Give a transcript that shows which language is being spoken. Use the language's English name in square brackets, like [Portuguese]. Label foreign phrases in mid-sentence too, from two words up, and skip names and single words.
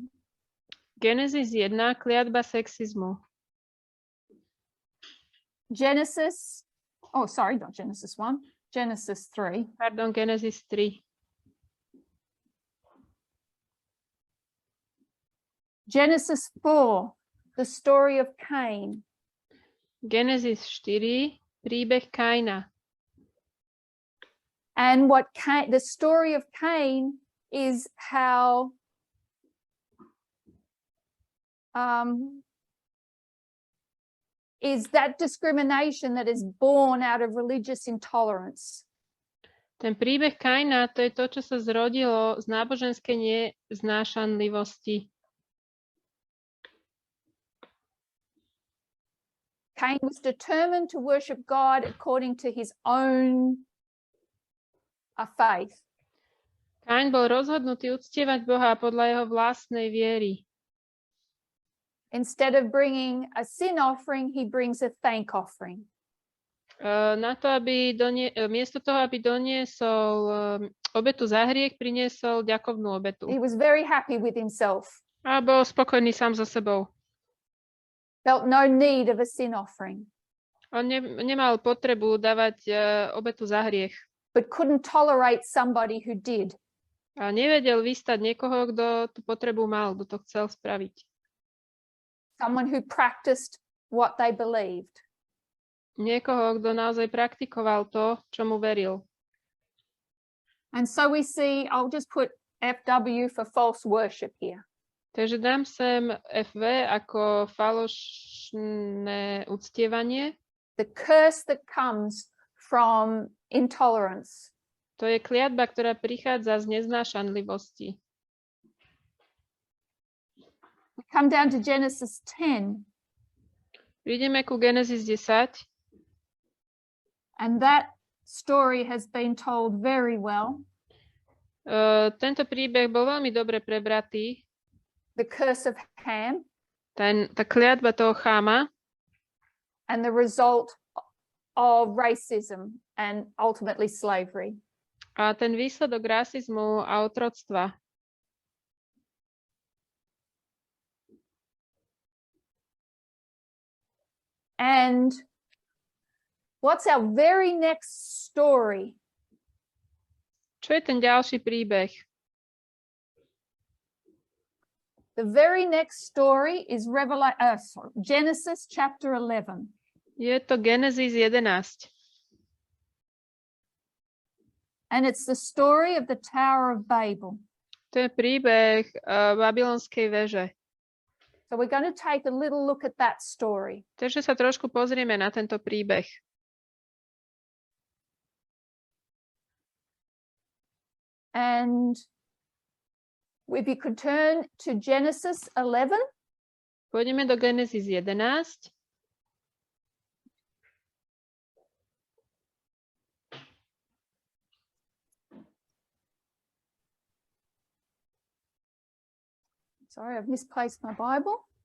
[Slovak] Genesis 1, kliatba sexizmu. Genesis 1, Genesis 3. Pardon, Genesis 3. [English] Genesis 4, the story of Cain. [Slovak] Genesis 4, príbeh Kaina. [English] And the story of Cain is how is that discrimination that is born out of religious intolerance. [Slovak] Ten príbeh Kaina, to je to, čo sa zrodilo z náboženskej neznášanlivosti. [English] Cain was determined to worship God according to his own faith. [Slovak] Kain bol rozhodnutý uctievať Boha podľa jeho vlastnej viery. [English] Instead of bringing a sin offering, he brings a thank offering. [Slovak] Miesto toho, aby doniesol obetu za hriech, priniesol ďakovnú obetu. [English] He was very happy with himself. [Slovak] A bol spokojný sám so sebou. [English] Felt no need of a sin offering. [Slovak] On nemal potrebu dávať obetu za hriech. [English] But couldn't tolerate somebody who did. [Slovak] A nevedel vystať niekoho, kto tú potrebu mal, kto to chcel spraviť. [English] Someone who practiced what they believed. [Slovak] Niekoho, kto naozaj praktikoval to, čomu veril. [English] And so we see, I'll just put FW for false worship here. [Slovak] Takže dám sem FV ako falošné uctievanie. [English] The curse that comes from intolerance. [Slovak] To je kliatba, ktorá prichádza z neznášanlivosti. [English] We come down to Genesis 10. [Slovak] Prídeme ku Genesis 10. [English] And that story has been told very well. [Slovak] Tento príbeh bol veľmi dobre prebratý. [English] The curse of Ham. [Slovak] Tá kliatba toho Cháma. [English] And the result of racism and ultimately slavery. [Slovak] A ten výsledok rasizmu a otroctva. [English] And what's our very next story? [Slovak] Čo je ten ďalší príbeh? [English] The very next story is Genesis chapter 11. [Slovak] Je to Genesis 11. [English] And it's the story of the Tower of Babel. [Slovak] To je príbeh Babylonskej veže. [English] So we're going to take a little look at that story. [Slovak] Takže sa trošku pozrieme na tento príbeh. [English] And if you could turn to Genesis 11. [Slovak] Pôjdeme do Genesis 11. [English] Sorry, I've misplaced my Bible.